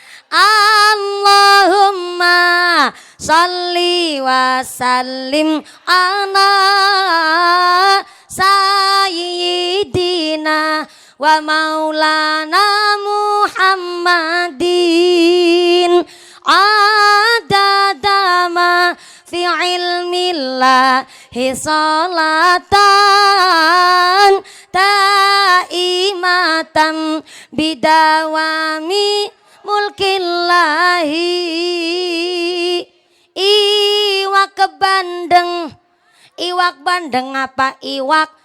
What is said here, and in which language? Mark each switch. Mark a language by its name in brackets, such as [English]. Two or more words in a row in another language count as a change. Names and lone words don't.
[Arabic] اللهم صل وسلم على سيدنا ومولانا محمد عدد ما في علم الله صلاة دائمة بدوام ملك الله [Javanese] iwak bandeng apa iwak